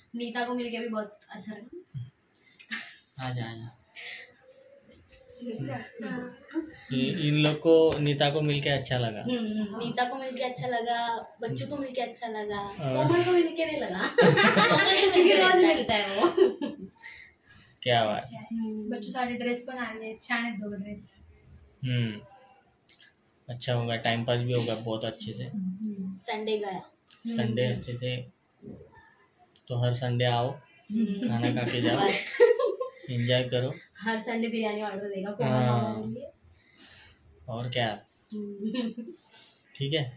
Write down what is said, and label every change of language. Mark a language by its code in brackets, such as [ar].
[hi] नीता को मिलके भी बहुत अच्छा लगा. आजा. इन लोग को नीता को मिलके अच्छा लगा. नीता को मिलके अच्छा लगा, बच्चू को मिलके अच्छा लगा, कोमल को मिलके नहीं लगा. क्योंकि रोज मिलता है वो. क्या बात. [mr] बच्चूसाठी ड्रेस पण आणले, छान आहेत दोघं ड्रेस. [hi] अच्छा होगा, टाइम पास भी होगा बहुत अच्छे से. संडे गया, संडे अच्छे से, तो हर संडे आओ, खाना खा के जाओ, एंजॉय करो। हर संडे बिरयानी ऑर्डर देगा हाँ। और क्या, ठीक है।